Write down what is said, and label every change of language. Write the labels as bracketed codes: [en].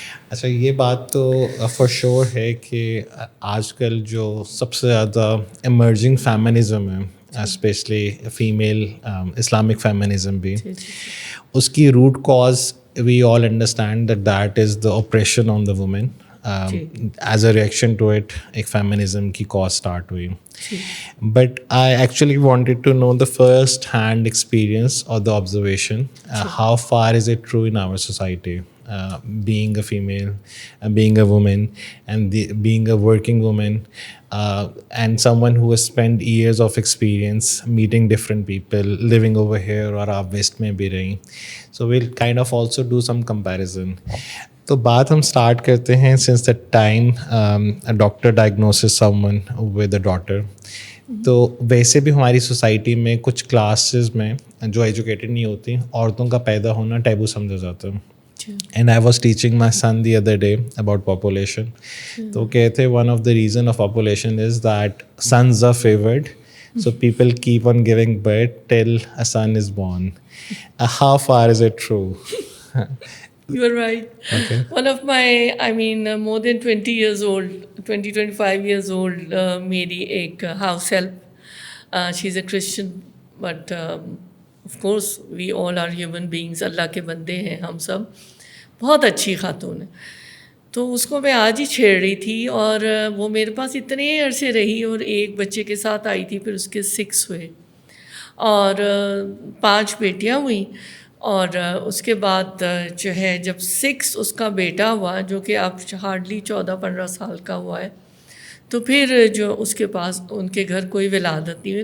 [ur] اچھا, یہ بات تو فار شیور ہے کہ آج کل جو سب سے زیادہ ایمرجنگ فیمنزم ہے, اسپیشلی فیمیل اسلامک فیمنزم بھی, اس کی root cause [en] we all understand that is the oppression on the woman. As a reaction to it, [ur] ایک feminism کی cause start ہوئی. [en] But I actually wanted to know the first hand experience or the observation. How far is it true in our society? Being a female, being a woman, and being a working woman, and someone who has spent years of experience meeting different people, living over here or [ur] آپ waste میں بھی رہیں. [en] So we'll kind of also do some comparison. [ur] تو بات ہم start کرتے ہیں [en] since the time a doctor diagnoses someone with a daughter. [ur] تو ویسے بھی ہماری سوسائٹی میں کچھ کلاسز میں جو ایجوکیٹڈ نہیں ہوتی, عورتوں کا پیدا ہونا ٹیبو سمجھا جاتا ہے. [en] And I was teaching my son the other day about population. [ur] تو کہتے [en] one of the reason of population is that sons are favored. So people keep on giving birth till a son is born. How far is it true? You are right. Okay. One of my, more than 20 years old, 25 years old, [ur] میری ایک [en] house help. She's a Christian, but of course we all are human beings. [ur] اللہ کے بندے ہیں ہم سب. بہت اچھی خاتون ہے. تو اس کو میں آج ہی چھیڑ رہی تھی, اور وہ میرے پاس اتنے عرصے رہی, اور ایک بچے کے ساتھ آئی تھی, پھر اس کے 6 ہوئے اور 5 بیٹیاں ہوئیں. اور اس کے بعد جو ہے جب 6 اس کا بیٹا ہوا, جو کہ اب ہارڈلی 14-15 سال کا ہوا ہے, تو پھر جو اس کے پاس ان کے گھر کوئی ولادت نہیں ہوئی.